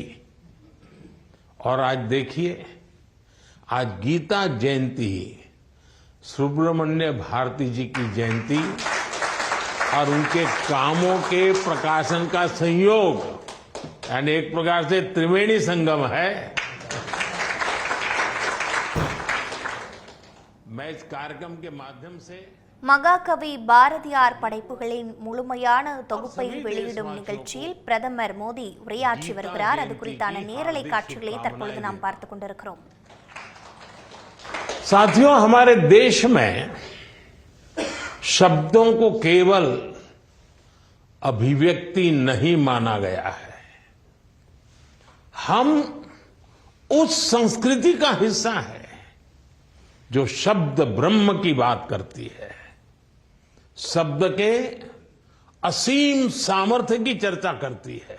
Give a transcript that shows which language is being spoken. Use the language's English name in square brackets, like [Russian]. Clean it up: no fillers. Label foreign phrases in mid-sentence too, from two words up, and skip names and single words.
[Hindi] और आज देखिए, आज गीता जयंती, सुब्रमण्य भारती जी की जयंती और उनके कामों के प्रकाशन का संयोग, यानी एक प्रकार से त्रिवेणी संगम है। मैं इस कार्यक्रम के माध्यम से [Tamil] மகாகவி பாரதியார் படைப்புகளின் முழுமையான தொகுப்பை வெளியிடும் நிகழ்ச்சியில் பிரதமர் மோடி உரையாற்றி வருகிறார். அது குறித்தான நேரலை காட்சிகளை தற்பொழுது நாம் பார்த்துக் கொண்டிருக்கிறோம். [Hindi] साथियों, हमारे देश में शब्दों को केवल अभिव्यक्ति नहीं माना गया है। हम उस संस्कृति का हिस्सा है जो शब्द ब्रह्म की बात करती है, शब्द के असीम सामर्थ्य की चर्चा करती है।